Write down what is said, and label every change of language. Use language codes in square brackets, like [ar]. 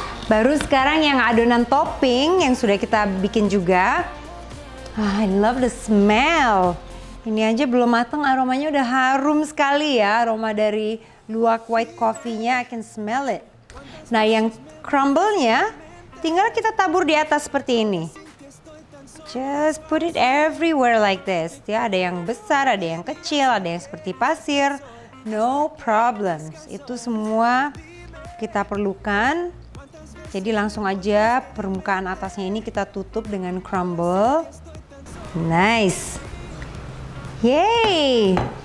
[id] Baru sekarang yang adonan topping yang sudah kita bikin juga. [en] I love the smell. [id] Ini aja belum matang, aromanya udah harum sekali ya. Aroma dari luwak white coffee-nya, [en] I can smell it. [id] Nah, yang crumble-nya tinggal kita tabur di atas seperti ini. [en] Just put it everywhere like this. [id] Ya, ada yang besar, ada yang kecil, ada yang seperti pasir. [en] No problems. [id] Itu semua kita perlukan. Jadi langsung aja permukaan atasnya ini kita tutup dengan crumble. Nice. Yeay.